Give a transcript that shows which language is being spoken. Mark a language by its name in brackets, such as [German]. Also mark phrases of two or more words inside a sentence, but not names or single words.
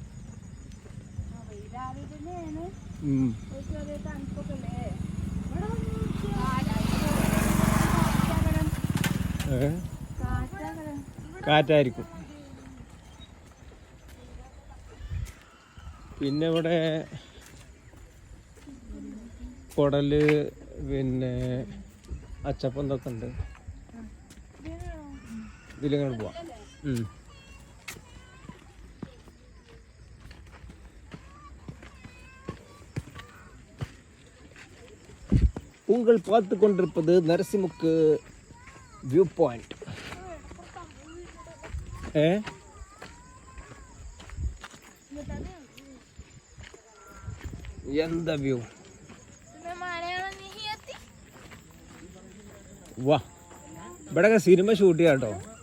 [Malayalam] കാറ്റായിരിക്കും. പിന്നെ ഇവിടെ കുടല് പിന്നെ അച്ചപ്പം ഇതൊക്കെ ഉണ്ട്. ഇതിലിങ്ങനെ പോവാം. [Tamil] உங்கள் பார்த்து கொண்டிருப்பது நரசிமுக்கு [English] view point. [Malayalam] എന്താ വ്യൂ? വാ ഇവിടെ സിനിമ ഷൂട്ട് ചെയ്യാം കേട്ടോ.